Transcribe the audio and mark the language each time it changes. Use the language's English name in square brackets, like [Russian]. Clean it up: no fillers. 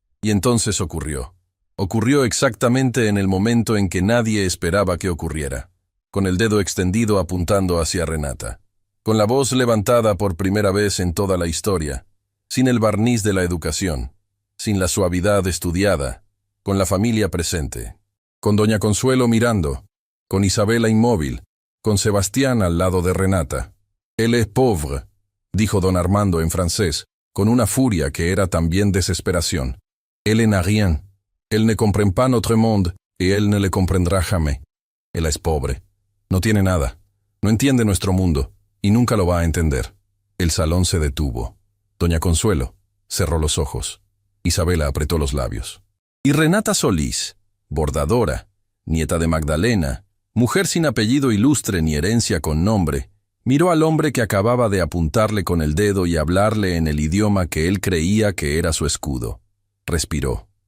[Spanish] Y entonces ocurrió. Ocurrió exactamente en el momento en que nadie esperaba que ocurriera, con el dedo extendido apuntando hacia Renata, con la voz levantada por primera vez en toda la historia, sin el barniz de la educación, sin la suavidad estudiada, con la familia presente, con doña Consuelo mirando, con Isabela inmóvil, con Sebastián al lado de Renata. [French] «Elle est pauvre», [Spanish] dijo don Armando en francés, con una furia que era también desesperación. [French] «Elle n'a rien. Elle ne comprend pas notre monde, et elle ne le comprendrá jamais. [Spanish] Ella es pobre. No tiene nada. No entiende nuestro mundo, y nunca lo va a entender». El salón se detuvo. Doña Consuelo cerró los ojos. Isabela apretó los labios. Y Renata Solís, bordadora, nieta de Magdalena, mujer sin apellido ilustre ni herencia con nombre, miró al hombre que acababa de apuntarle con el dedo y hablarle en el idioma que él creía que era su escudo. Respiró.